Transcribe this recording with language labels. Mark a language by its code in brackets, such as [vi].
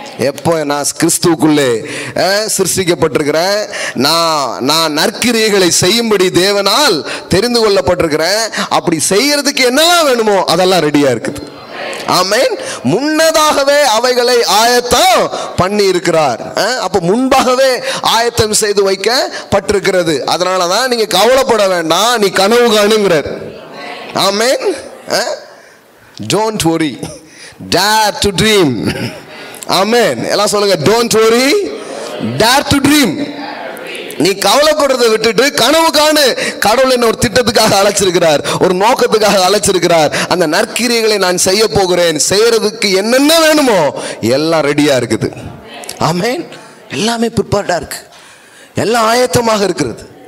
[ta] எப்போ நான் கிறிஸ்துவுக்குள்ளே சிருஷ்டிக்கப்பட்டிருக்கிறேன், நான் நற்கிரியைகளை செய்யும்படி தேவனால் தெரிந்து கொள்ளப்பட்டிருக்கிறேன், அப்படி செய்யறதுக்கு என்னெல்லாம் வேணுமோ அதெல்லாம் ரெடியா இருக்குது. ஆமென். முன்னதாகவே அவைகளை ஆயத்தம் பண்ணி இருக்கிறார். அப்ப முன்பாகவே ஆயத்தம் செய்து வைக்கப்பட்டிருக்கிறது. அதனாலதான் நீங்க கவலைப்பட வேண்டாம், நீ கனவு காணுங்கிறார். ஆமென். [en] Don't worry, dare to dream. Amen. [ta] எல்லாம் சொல்லுங்க, [en] don't worry, dare to dream. [ta] நீ கவலைப்படுறதை விட்டுட்டு கனவு காணு. கடவுள் என்ன ஒரு திட்டத்துக்காக அழைச்சிருக்கிறார், ஒரு நோக்கத்துக்காக அழைச்சிருக்கிறார். அந்த நற்கிரியைகளை நான் செய்ய போகிறேன், செய்யறதுக்கு என்னென்ன வேணுமோ எல்லாம் ரெடியா இருக்குது. ஆமென். எல்லாமே ப்ரிப்பேர்டா இருக்கு, எல்லாம் ஆயத்தமாக இருக்கிறது.